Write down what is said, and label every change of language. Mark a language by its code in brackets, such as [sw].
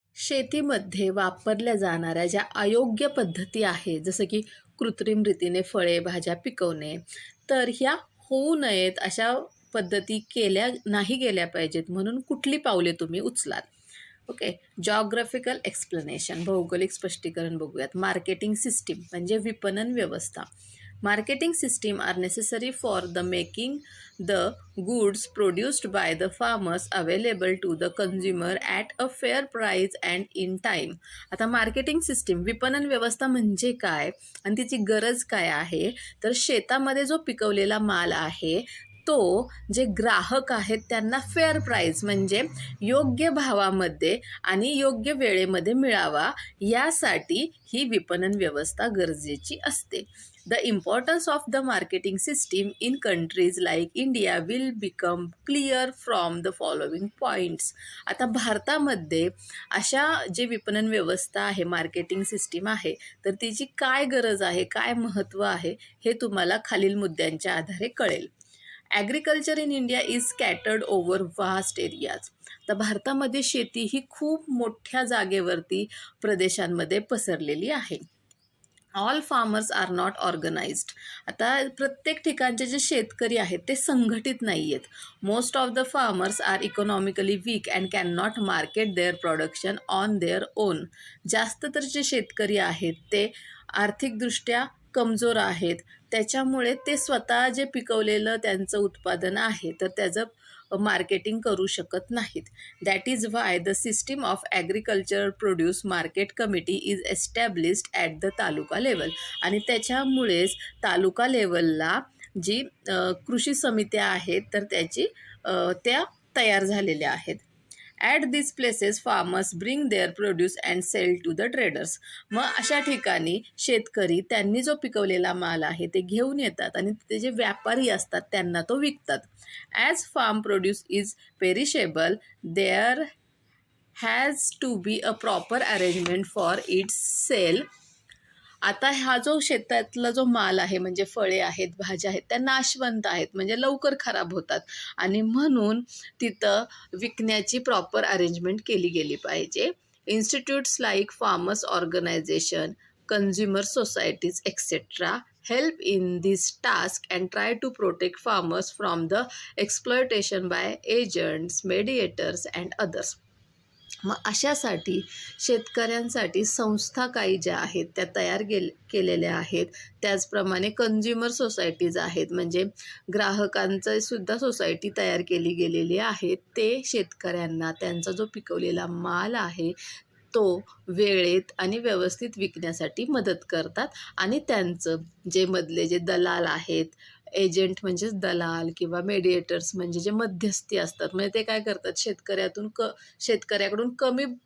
[mr] शेतीमध्ये वापरल्या जाणाऱ्या ज्या अयोग्य पद्धती आहेत, जसं की कृत्रिम रीतीने फळे भाज्या पिकवणे, तर ह्या होऊ नयेत अशा पद्धती नाही गेल्या पाहिजेत म्हणून कुठली पावले तुम्ही उचलाल? ओके. जॉग्राफिकल एक्सप्लेनेशन, भौगोलिक स्पष्टीकरण बघूयात. मार्केटिंग सिस्टीम म्हणजे विपणन व्यवस्था. [en] Marketing system are necessary for the making the goods produced by the farmers available to the consumer at a fair price and in time. [mr] आता मार्केटिंग सिस्टीम, विपणन व्यवस्था म्हणजे काय आणि तिची गरज काय आहे? तर शेतामध्ये जो पिकवलेला माल आहे तो जे ग्राहक आहेत त्यांना फेअर प्राईस म्हणजे योग्य भावामध्ये आणि योग्य वेळेमध्ये मिळावा, यासाठी ही विपणन व्यवस्था गरजेची असते. [en] The importance of the marketing system in countries like India will become clear from the following points. [mr] आता भारतामध्ये अशा जे विपणन व्यवस्था आहे, मार्केटिंग सिस्टीम आहे, तर तिची काय गरज आहे, काय महत्त्व आहे, हे तुम्हाला खालील मुद्द्यांच्या आधारे कळेल. [en] Agriculture in India is scattered over vast areas. [mr] तर भारतामध्ये शेती ही खूप मोठ्या जागेवरती प्रदेशांमध्ये पसरलेली आहे. [en] All farmers are not organised. [mr] आता प्रत्येक ठिकाणचे जे शेतकरी आहेत ते संघटित नाही आहेत. [en] Most of the farmers are economically weak and can not market their production on their own. [mr] जास्त तर जे शेतकरी आहेत ते आर्थिकदृष्ट्या कमजोर आहेत, त्याच्यामुळे ते स्वतः जे पिकवलेलं त्यांचं उत्पादन आहे तर त्याचं मार्केटिंग करू शकत नाहीत. [en] That is why the system of agriculture produce market committee is established at the taluka level. [mr] आणि त्याच्यामुळेच तालुका लेवलला जी कृषी समित्या आहेत तर त्या तयार झालेल्या आहेत. [en] At this places farmers bring their produce and sell to the traders. [mr] मग अशा ठिकाणी शेतकरी त्यांनी जो पिकवलेला माल आहे ते घेऊन येतात आणि ते जे व्यापारी असतात त्यांना तो विकतात. [en] As farm produce is perishable, there has to be a proper arrangement for its sale. [mr] आता हा जो शेतातला जो माल आहे म्हणजे फळे आहेत, भाज्या आहेत, त्या नाशवंत आहेत म्हणजे लवकर खराब होतात आणि म्हणून तिथं विकण्याची प्रॉपर अरेंजमेंट केली गेली पाहिजे. [en] Institutes like farmers organisation, consumer societies etcetera help in this task and try to protect farmers from the exploitation by agents, mediators and others. [mr] मग अशासाठी शेतकऱ्यांसाठी संस्था काही ज्या आहेत त्या तयार केलेल्या आहेत. त्याचप्रमाणे कन्झ्युमर सोसायटीज आहेत म्हणजे ग्राहकांचं सुद्धा सोसायटी तयार केली गेलेली आहे. ते शेतकऱ्यांना त्यांचा जो पिकवलेला माल आहे तो वेळेत आणि व्यवस्थित विकण्यासाठी मदत करतात आणि त्यांचं जे मधले जे दलाल आहेत, एजंट म्हणजेच दलाल किंवा मेडिएटर्स म्हणजे जे मध्यस्थी असतात, म्हणजे ते काय करतात शेतकऱ्याकडून कमी